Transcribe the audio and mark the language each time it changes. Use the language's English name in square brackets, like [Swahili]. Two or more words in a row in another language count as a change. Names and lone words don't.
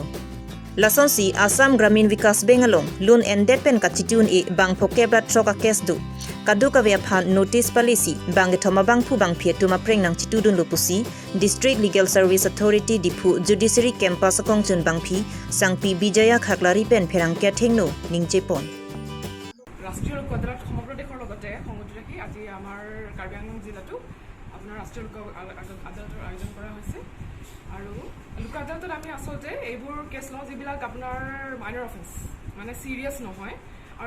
[Karbi] Lasonsi Assam Gramin Vikas Bengalong, Lun Endepen Kachitun e Bang Pokebra Troka Kesdu. Kaduka Viaphan Notice Palisi, Bang Thoma Bang Pu Bang Pia Tumapreng Nang Chitudun Lupusi, District Legal Service Authority Dipu [English] Judiciary Campus [Karbi] Kongchun Bangpi, Sangpi Bijaya Khaklari Pen Pherang Kya Thengno, Ningjepon. [Assamese] ৰাষ্ট্ৰীয় লোক আদালত সমগ্ৰ দেশৰ লগতে সংগতি ৰাখি আজি আমাৰ কাৰ্বি আংলং জিলাতো আপোনাৰ ৰাষ্ট্ৰীয় লোক আদালতৰ আয়োজন কৰা হৈছে আৰু লোক আদালতত আমি আচলতে এইবোৰ কেছ লওঁ যিবিলাক আপোনাৰ [English] minor offence [Assamese] মানে চিৰিয়াছ নহয় আৰু